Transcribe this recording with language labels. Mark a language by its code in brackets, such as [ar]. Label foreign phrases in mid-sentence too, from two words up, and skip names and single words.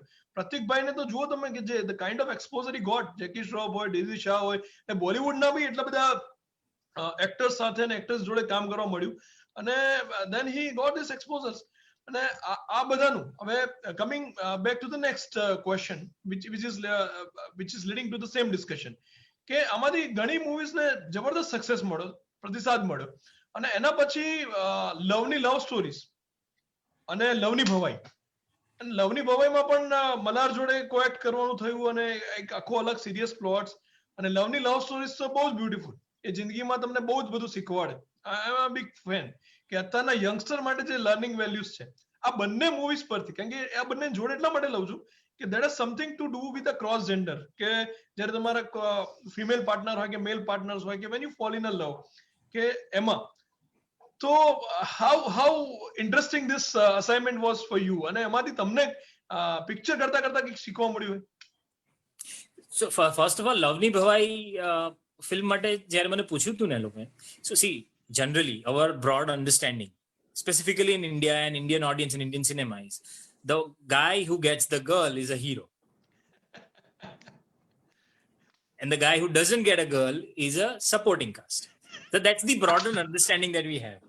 [gu] પ્રતિકભાઈને તો જુઓ તમે કે જે [en] the kind of exposure he got, [gu] જેકી શ્રોફ હોય, ડેઝી શાહ હોય, એ બોલિવૂડના બી એટલા બધા એક્ટર્સ સાથે અને એક્ટર્સ જોડે કામ કરવા મળ્યું, અને [en] then he got this exposures. [gu] અને આ બધાનું હવે [en] coming back to the next question which is leading to the same discussion, [gu] કે આમાંથી ઘણી મૂવીઝને જબરદસ્ત સક્સેસ મળ્યો, પ્રતિસાદ મળ્યો, અને એના પછી લવની લવ સ્ટોરીઝ અને લવની ભવાઈ. અને લવની ભવાઈમાં પણ મલ્હાર જોડે કોએક્ટ કરવાનું થયું, અને એક આખો અલગ [en] serious plots, [gu] અને લવની લવ સ્ટોરીઝ તો બહુ જ બ્યુટીફુલ. એ જિંદગીમાં તમને બહુ જ બધું શીખવાડે. [en] I am a big fan [gu] કે અત્યારના યંગસ્ટર માટે જે [en] learning values [gu] છે આ બંને મૂવીઝ પરથી, કારણ કે આ બંને જોડે એટલા માટે લઉં છું કે [en] that is something to do with a cross gender, [gu] કે જ્યારે તમારા [en] female partner [gu] હોય કે [en] male partners [gu] હોય, કે [en] when you fall in a love, [gu] કે એમાં તો [en] how interesting this assignment was for you, [gu] અને એમાંથી તમને પિક્ચર કરતા કરતા કંઈક શીખવા મળ્યું હોય? [en] So first of all, [gu] લવની ભવાઈ ફિલ્મ માટે જ્યારે મને પૂછ્યું હતું ને લોકોએ, [en] so see, generally our broad understanding, specifically in India and Indian audience and Indian cinema, is the guy who gets the girl is a hero, and the guy who doesn't get a girl is a supporting cast. So that's the broader understanding that we have.